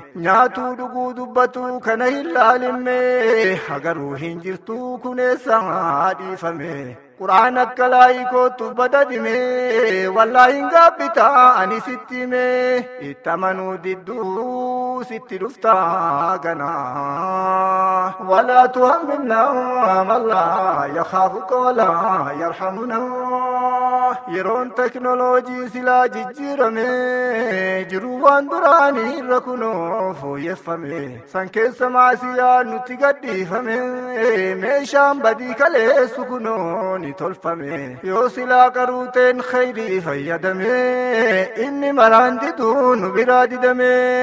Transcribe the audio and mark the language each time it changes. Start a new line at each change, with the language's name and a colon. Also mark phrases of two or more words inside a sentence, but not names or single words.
Oromo: Nyaatuu dhuguu dubbatu kana hin laalinme, hagaruu hin jirtu kun eessaa dhiifame. Qur'aan akka laayikootuuf badadhime, wallaahi hin gaabbitaa ani sitti hime, itti amanuu didduu sitti dhuftaa ganaa.
Arabic: ولا تحملنا ما لا يخافك ولا يرحمنا.
Oromo: Yeroon teknooloojii silaa jijjiirame, jiruu waan duraanii irra kunoo fooyyeffame. San keessa maasiyaa nutti gadhiifame, meeshaan badii kaleessu kunoo ni tolfame. Yoo silaa qaruuteen khayrii fayyadame, inni maraan diduu nu biraa didame.